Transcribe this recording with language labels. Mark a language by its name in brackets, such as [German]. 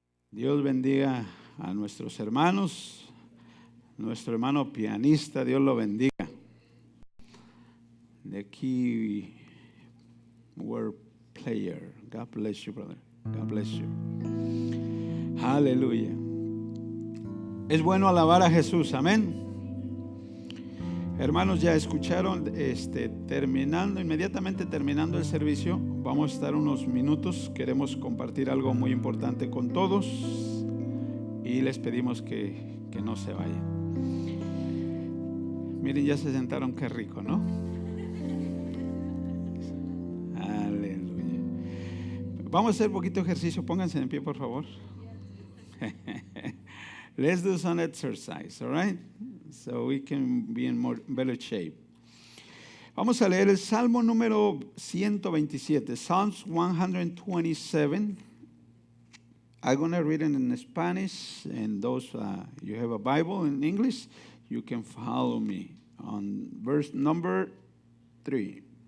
[Spanish] Dios bendiga a nuestros hermanos, nuestro hermano pianista, Dios lo bendiga. [English] The keyboard player, God bless you, brother. God bless you. [Spanish] Aleluya. Es bueno alabar a Jesús, amén. Hermanos, ya escucharon, inmediatamente terminando el servicio, vamos a estar unos minutos. Queremos compartir algo muy importante con todos y les pedimos que no se vayan. Miren, ya se sentaron, qué rico, ¿no? Aleluya. Vamos a hacer un poquito de ejercicio. Pónganse en pie, por favor. [English] Let's do some exercise, all right? So we can be in better shape. [Spanish] Vamos a leer el Salmo número 127, [English] Psalms 127. I'm going to read it in Spanish, and those you have a Bible in English, you can follow me on verse number 3.